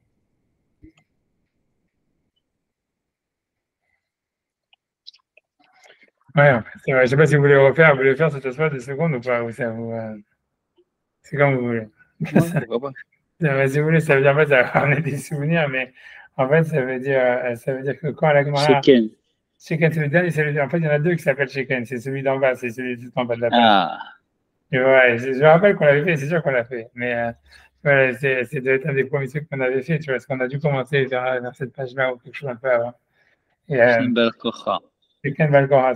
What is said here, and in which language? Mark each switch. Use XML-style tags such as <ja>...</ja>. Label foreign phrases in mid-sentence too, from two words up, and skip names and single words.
<fr>Ouais, en fait, c'est vrai. Je ne sais pas si vous voulez refaire, vous voulez faire cette fois 2 secondes ou pas, ou ça vous, c'est comme vous voulez. Ouais, pourquoi pas. Si vous voulez, ça veut dire en fait, ça va ramener des souvenirs, mais en fait, ça veut dire que quand la Gemara. Sheken. Sheken, c'est le dernier, en fait, il y en a deux qui s'appellent Sheken. C'est celui d'en bas, c'est celui tout en bas de la page. Ah. Et ouais, je me rappelle qu'on l'avait fait, c'est sûr qu'on l'a fait. Mais voilà, c'est un des premiers trucs qu'on avait fait, tu vois, parce qu'on a dû commencer vers cette page-là ou quelque chose un peu avant. Et Sheken Balgora.</fr>